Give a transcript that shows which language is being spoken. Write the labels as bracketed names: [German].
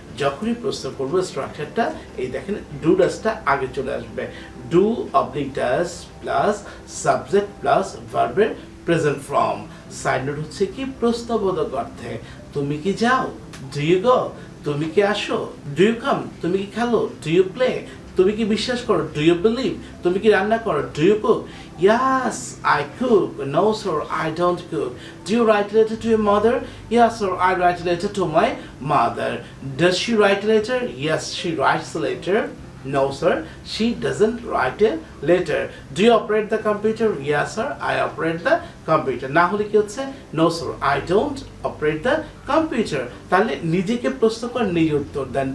[Bangla] যখনই প্রশ্ন করবো স্ট্রাকচারটা, এই দেখেন ডু ডাজটা আগে চলে আসবে, do oblique does plus subject plus ভার্বের প্রেজেন্ট ফর্ম। সাইড নোট হচ্ছে কি প্রশ্নবোধক অর্থে, তুমি কি যাও, [English] do you go, [Bangla] তুমি কি আসো, [English] do you come, [Bangla] তুমি কি খেলো, [English] do you play, [Bangla] তুমি কি বিশ্বাস করো, [English] do you believe, [Bangla] তুমি কি রান্না করো, [English] Do you cook, Yes, I cook. No, sir, I don't cook. Do you write a letter to your mother? Yes, sir, I write a letter to my mother. Does she write a letter? Yes, she writes a letter. No, sir, she doesn't write a letter. Do you operate the computer? Yes, sir, I operate the computer. [Bangla] না হলে কি হচ্ছে? [English] No, sir, I don't operate the computer. [Bangla] তাহলে নিজেকে প্রশ্ন করে নিজে উত্তর দেন।